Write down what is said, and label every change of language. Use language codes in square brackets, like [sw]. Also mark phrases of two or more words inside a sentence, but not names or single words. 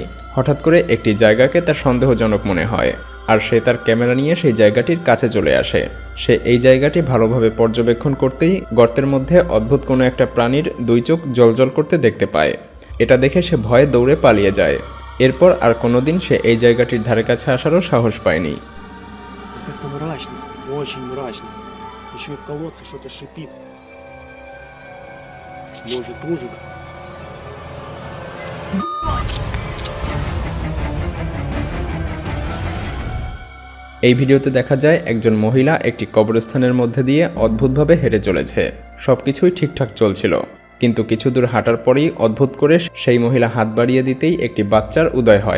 [bn] হঠাৎ করে একটি জায়গাকে তার সন্দেহজনক মনে হয়, আর সে তার ক্যামেরা নিয়ে সেই জায়গাটির কাছে চলে আসে। সে এই জায়গাটি ভালোভাবে পর্যবেক্ষণ করতেই গর্তের মধ্যে অদ্ভুত কোনো একটা প্রাণীর দুই চোখ জ্বলজ্বল করতে দেখতে পায়। এটা দেখে সে ভয়ে দৌড়ে পালিয়ে যায়। এরপর আর কোনোদিন সে এই জায়গাটির ধারে কাছে আসারও সাহস পায়নি। [ru] Как-то мрачно, очень мрачно. Еще и в колодце что-то шипит. Может, ужин? [bn] এই ভিডিওতে দেখা যায় একজন মহিলা একটি কবরস্থানের মধ্যে দিয়ে অদ্ভুতভাবে হেঁটে চলেছে। সবকিছুই ঠিকঠাক চলছিল, কিন্তু কিছু দূর হাঁটার পরেই অদ্ভুত করে সেই মহিলা হাত বাড়িয়ে দিতেই একটি বাচ্চার উদয় হয়।